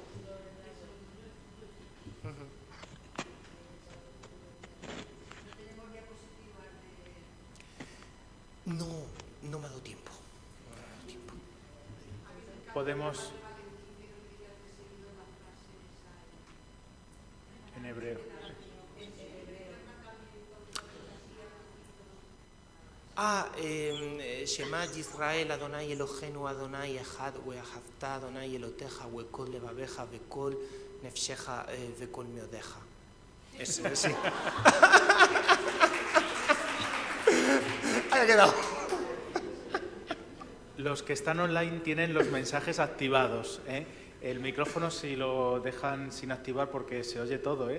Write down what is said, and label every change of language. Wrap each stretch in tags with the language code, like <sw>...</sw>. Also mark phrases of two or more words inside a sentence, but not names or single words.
<es>No me ha dado tiempo. Podemos en hebreo.</es> <he>שמע ישראל ה' אלוהינו ה' אחד ואהבת ה' אלוהיך וכל לבבך וכל נפשך וכל מאדך.</he> <es>Eso, sí. Ahí ha quedado. Los que están online tienen los mensajes activados, ¿eh? El micrófono si lo dejan sin activar porque se oye todo, ¿eh?</es>